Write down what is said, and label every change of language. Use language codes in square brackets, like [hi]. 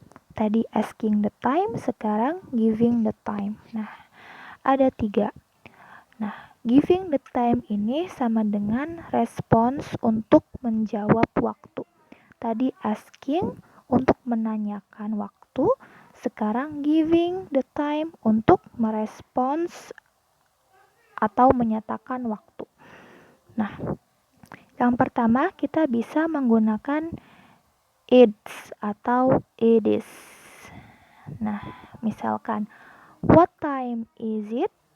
[en] Tadi asking the time, [id] sekarang [en] giving the time. [id] Nah, ada 3. Nah, giving the time ini sama dengan respons untuk menjawab waktu. Tadi asking untuk menanyakan waktu, sekarang giving the time untuk merespons atau menyatakan waktu. Nah, yang pertama kita bisa menggunakan it's atau it is. Nah, misalkan [en] what time is it?